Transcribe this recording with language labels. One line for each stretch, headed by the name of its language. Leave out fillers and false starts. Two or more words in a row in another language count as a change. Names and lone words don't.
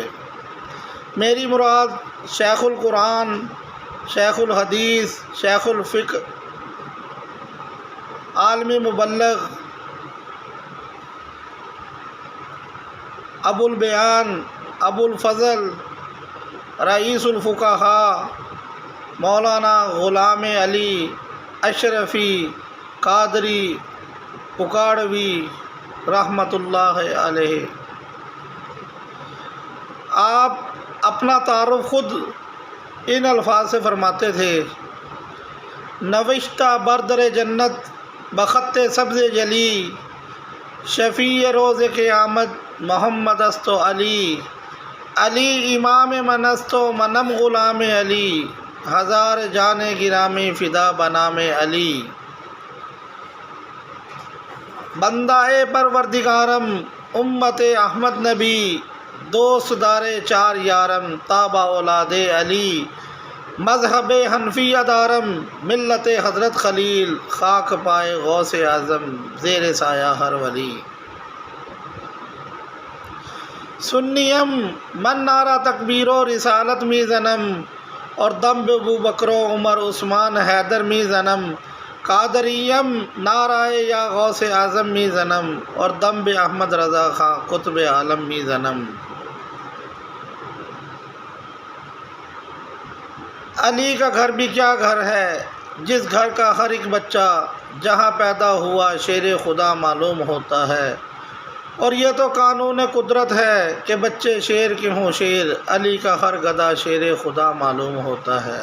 Urdu: میری مراد شیخ القرآن، شیخ الحدیث، شیخ الفقہ، عالمی مبلغ، ابو البیان، ابو الفضل، رئیس الفقہاء مولانا غلام علی اشرفی قادری اکاڑوی رحمۃ اللہ علیہ۔ آپ اپنا تعارف خود ان الفاظ سے فرماتے تھے:
Persian: نوشتہ بردر جنت بخط سبز جلی، شفیع روز قیامت محمد است و علی، علی امام من است و منم غلام علی، ہزار جان گرامی فدا بنام علی۔ بندہ پروردگارم امت احمد نبی، دوست دار چار یارم تابع اولاد علی، مذہب حنفیہ دارم ملت حضرت خلیل، خاک پائے غوث اعظم زیر سایہ ہر ولی۔ سنیم من نعرہ تکبیر و رسالت می زنم، اور دم ابو بکر و عمر عثمان حیدر می زنم، قادریم نعرہ یا غوث اعظم می زنم، اور دم بے احمد رضا خان قطب عالم می زنم۔
Urdu: علی کا گھر بھی کیا گھر ہے، جس گھر کا ہر ایک بچہ جہاں پیدا ہوا شیر خدا معلوم ہوتا ہے، اور یہ تو قانون قدرت ہے کہ بچے شیر کے ہوں شیر، علی کا ہر گدھا شیر خدا معلوم ہوتا ہے۔